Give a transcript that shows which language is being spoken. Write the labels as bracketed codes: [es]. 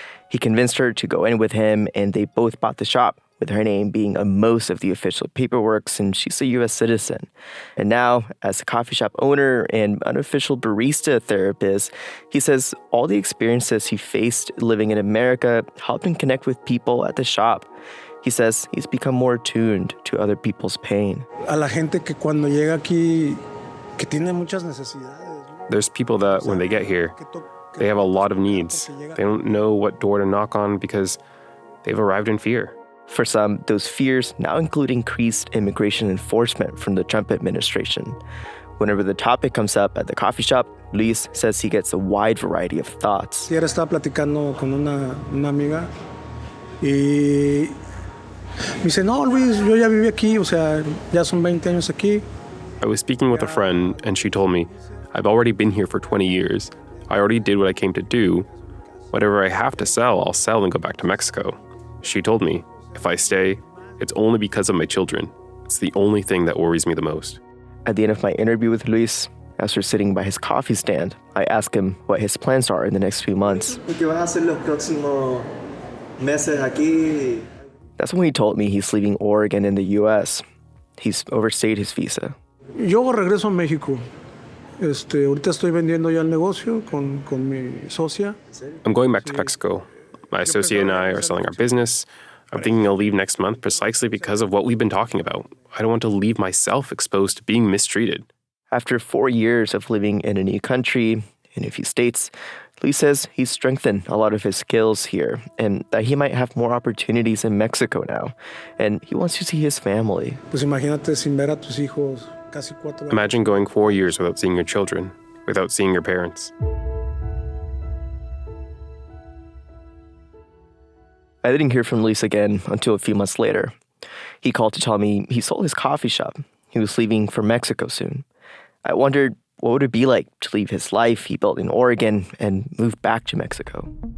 [en] He convinced her to go in with him, and they both bought the shop, with her name being on most of the official paperwork since she's a U.S. citizen. And now, as a coffee shop owner and unofficial barista therapist, he says all the experiences he faced living in America helped him connect with people at the shop. He says he's become more attuned to other people's pain. [es] A la gente que cuando llega aquí, que tiene muchas necesidades. [en] There's people that when they get here, they have a lot of needs. They don't know what door to knock on because they've arrived in fear. For some, those fears now include increased immigration enforcement from the Trump administration. Whenever the topic comes up at the coffee shop, Luis says he gets a wide variety of thoughts. [es] Ayer estaba platicando con una amiga y me dice, no, Luis, yo ya viví aquí, o sea, ya son 20 años aquí. [en] I was speaking with a friend and she told me, I've already been here for 20 years. I already did what I came to do. Whatever I have to sell, I'll sell and go back to Mexico. She told me, if I stay, it's only because of my children. It's the only thing that worries me the most. At the end of my interview with Luis, as we're sitting by his coffee stand, I ask him what his plans are in the next few months. That's when he told me he's leaving Oregon in the U.S. He's overstayed his visa. [es] Yo regreso a México. Ahorita estoy vendiendo ya el negocio con mi socia. [en] I'm going back to Mexico. My associate and I are selling our business. I'm thinking I'll leave next month precisely because of what we've been talking about. I don't want to leave myself exposed to being mistreated. After 4 years of living in a new country, in a few states, Luis says he's strengthened a lot of his skills here and that he might have more opportunities in Mexico now. And he wants to see his family. [es] Pues imagínate sin ver a tus hijos casi 4 años. [en] Imagine going 4 years without seeing your children, without seeing your parents. I didn't hear from Luis again until a few months later. He called to tell me he sold his coffee shop. He was leaving for Mexico soon. I wondered what would it be like to leave his life he built in Oregon and move back to Mexico.